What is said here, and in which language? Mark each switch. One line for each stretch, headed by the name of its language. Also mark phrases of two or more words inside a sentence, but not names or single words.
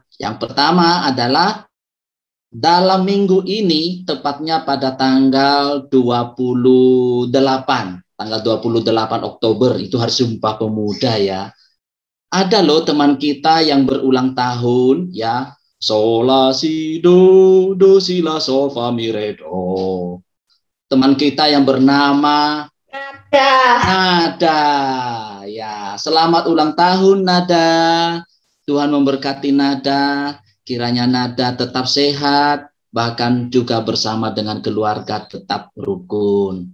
Indonesian: Yang pertama adalah dalam minggu ini, tepatnya pada tanggal 28 Oktober, itu hari Sumpah Pemuda ya. Ada loh teman kita yang berulang tahun ya. Sola si do si la sol fa mi re do. Teman kita yang bernama Nada. Ya, selamat ulang tahun Nada. Tuhan memberkati Nada. Kiranya Nada tetap sehat, bahkan juga bersama dengan keluarga tetap rukun.